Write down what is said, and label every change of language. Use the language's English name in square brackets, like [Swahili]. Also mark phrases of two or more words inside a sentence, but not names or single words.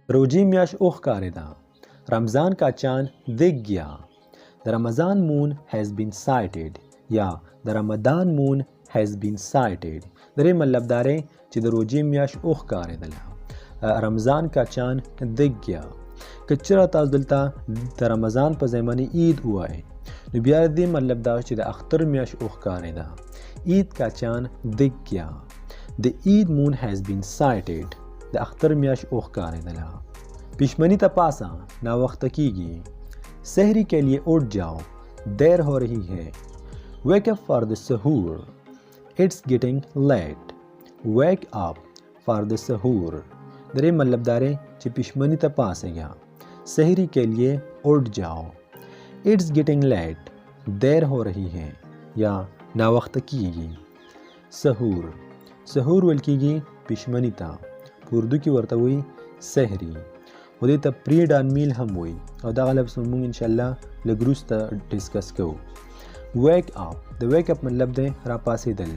[Pashto] روژي میاشت وښکارېده. [Urdu] رمضان کا چاند دیکھ گیا. [English] The Ramazan moon has been sighted. یا the Ramadan moon has been sighted. [Pashto] درې مطلب دا دی چې د روژي میاشت وښکارېدله. [Urdu] رمضان کا چاند دیکھ گیا. [Pashto] که چېرته تاسو دلته د رمضان په ځای باندې عید ووایئ نو بیا د دې مطلب دا چې د اختر میاشت وښکارېده. [Urdu] عید کا چاند دیکھ گیا. [English] The Eid moon has been sighted. [Pashto] د اختر میاشت وښکارېدله. پښمنی ته پاسه ناوخته کیږي. [Urdu] سحری کے لیے اٹھ جاؤ دیر ہو رہی ہے. [English] Wake up for the سحور. It's getting late. Wake up for the سحور. [Pashto] درې مطلب دا دی چې پښمنی ته پاسېږه. [Urdu] سحری کے لیے اٹھ جاؤ. [English] It's getting late. [Urdu] دیر ہو رہی ہے یا [Pashto] ناوخته کیږي. سحور سحور ویل کیږي پښمنی ته. په اردو کې ورته وایي سحري. و دې ته [English] pre dawn meal [Pashto] هم وایي او دغه لفظ موږ انشاءالله لږ وروسته ډسکس کوو. [English] wake up [Pashto] د [English] wake up [Pashto] مطلب دی راپاڅېدل.